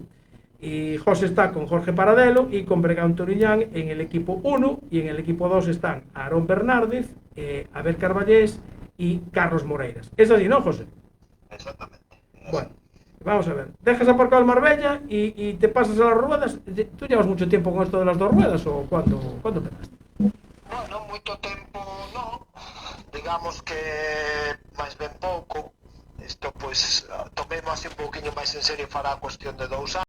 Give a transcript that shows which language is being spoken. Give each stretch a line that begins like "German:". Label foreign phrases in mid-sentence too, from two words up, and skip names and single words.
Spanish: Y José está con Jorge Paradelo y con Bregán Toriñán en el equipo 1, y en el equipo 2 están Aarón Bernárdez, Abel Carballés y Carlos Moreiras. Es así, ¿no, José? Exactamente. Bueno, vamos a ver. Dejas aparcado el Marbella y te pasas a las ruedas. ¿Tú llevas mucho tiempo con esto de las 2 ruedas o cuándo empezaste? Bueno,
Galician: moito tempo non, digamos que máis ben pouco. Isto, pois, tomei así un pouquiño máis en serio fará a cuestión de 2 anos.